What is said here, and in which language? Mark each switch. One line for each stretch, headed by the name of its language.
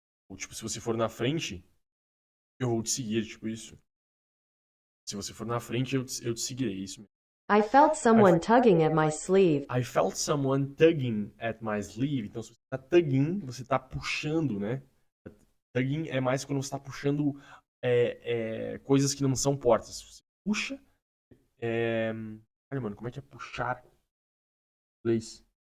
Portuguese: Ou, tipo, se você for na frente, eu vou te seguir, tipo isso. Se você for na frente, eu te seguirei, isso mesmo.
English: I felt someone tugging at my sleeve. I felt someone tugging at my sleeve.
Portuguese: Então, se você tá tugging, você tá puxando, né? Tugging é mais quando você tá puxando coisas que não são portas. Você puxa. Olha, mano, como é que é puxar? Inglês.